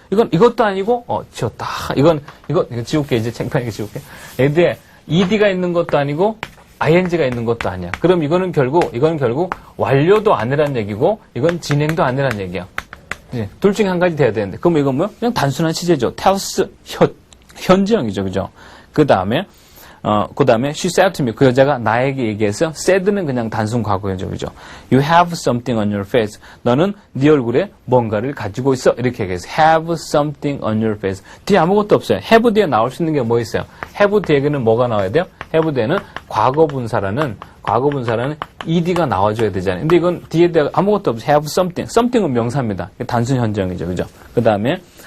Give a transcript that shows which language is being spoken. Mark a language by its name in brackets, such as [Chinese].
[Korean] 이것도 아니고, 지웠다. 이거 지울게, 이제 창피하게 지울게. 얘들에 ed가 있는 것도 아니고, ing가 있는 것도 아니야. 그럼 이거는 결국 완료도 아니란 얘기고, 이건 진행도 아니란 얘기야. 둘 중에 한 가지 돼야 되는데. 그럼 이건 뭐요? 그냥 단순한 시제죠. tells, 현지형이죠. 그죠? 그 다음에 [English] she said to me. [Korean] 그 여자가 나에게 얘기해서, said는 그냥 단순 과거죠. 그죠? [English] You have something on your face. [Korean] 너는 네 얼굴에 뭔가를 가지고 있어. 이렇게 얘기해서, [English] have something on your face. [Korean] 뒤에 아무것도 없어요. have 뒤에 나올 수 있는 게 뭐 있어요? have 뒤에는 뭐가 나와야 돼요? have 뒤에는 과거분사라는 ed가 나와줘야 되잖아요. 근데 이건 뒤에 아무것도 없어요. have something. something은 명사입니다. 단순 현정이죠. 그죠? 그 다음에